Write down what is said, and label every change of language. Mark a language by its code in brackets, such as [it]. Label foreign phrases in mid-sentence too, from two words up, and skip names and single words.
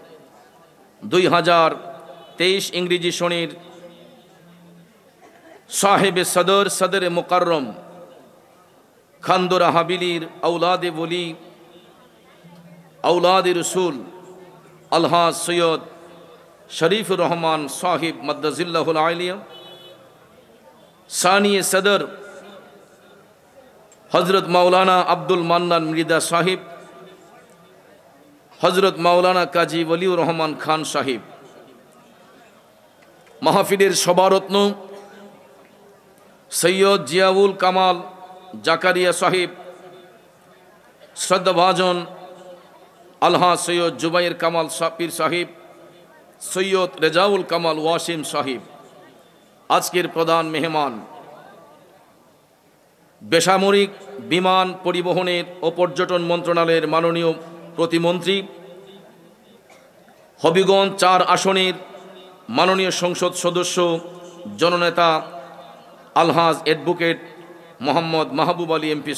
[bn] 2023 ইংরেজি সনের সাহেবে সদর সদরে মুকাররম খান্দরা হাবিলির আওলাদে ওলি আওলাদে রসুল আলহাজ সৈয়দ শরীফুর রহমান সাহিব মদ্দাজিল্লাহুল আলিয়া সানিয়ে সদর হজরত মাওলানা আব্দুল মান্নান মৃধা সাহিব হজরত মাওলানা কাজী ওয়ালিউর রহমান খান সাহিব মহফিলের সভারত্ন সৈয়দ জিয়াউল কামাল জাকারিয়া সাহিব শ্রদ্ধাভাজন আলহাজ সৈয়দ জুবায়ের কামাল পীর সাহিব সৈয়দ রেজাউল কামাল ওয়াসিম সাহিব আজকের প্রধান মেহমান বেসামরিক বিমান পরিবহনের ও পর্যটন মন্ত্রণালয়ের মাননীয় প্রতিমন্ত্রী হবিগঞ্জ 4 আসনের মাননীয় সংসদ সদস্য জননেতা আলহাজ অ্যাডভোকেট মোহাম্মদ মাহবুব আলী এমপি